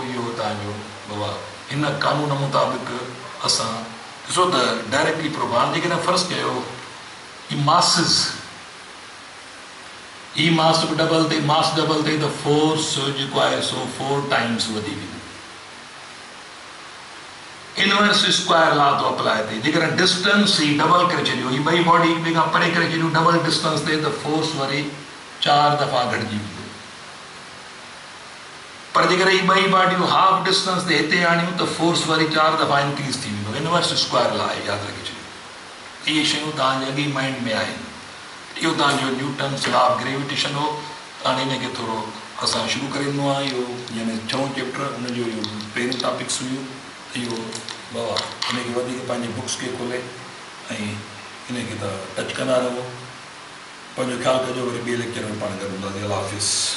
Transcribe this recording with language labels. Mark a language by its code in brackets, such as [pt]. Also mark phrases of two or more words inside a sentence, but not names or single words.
[sd] इहो तव्हांजो बाबा हिन कानून मुताबिक़ असां ॾिसो त डायरेक्टली प्रोग्राम जेकॾहिं फ़र्ज़ु कयो ही मासिस ही मास डबल थिए त फोर्स जेको आहे सो 4 टाइम्स वधी वेंदो। [en] inverse square law [sd] तो अप्लाई थिए, जेकॾहिं डिस्टेंस ही डबल करे छॾियो, ही ॿई बॉडी हिक ॿिए खां परे करे छॾियूं, [en] double distance [sd] थिए त फोर्स वरी 4 दफ़ा घटिजी वेंदो। पर जेकॾहिं ही ॿई बॉडियूं [en] half distance [sd] ते हिते आणियूं त फोर्स वरी 4 दफ़ा इंक्रीज़ थी वेंदो। [en] inverse square law [sd] आहे, यादि रखे छॾियो। इहे शयूं तव्हांजे अॻे माइंड में आहिनि। इहो तव्हांजो न्यूटन्स लॉ ऑफ ग्रेविटेशन हो। हाणे हिनखे थोरो असां शुरू करे ॾिनो आहे। इहो यानी 6 चैप्टर हुनजो इहो पहिरियों टॉपिक्स हुयूं। इहो बाबा हिनखे वधीक पंहिंजी बुक्स खे खोले ऐं हिनखे त टच कंदा रहो। पंहिंजो ख़्यालु कजो, वरी ॿिए लेक्चर में पाण गॾु हूंदासीं।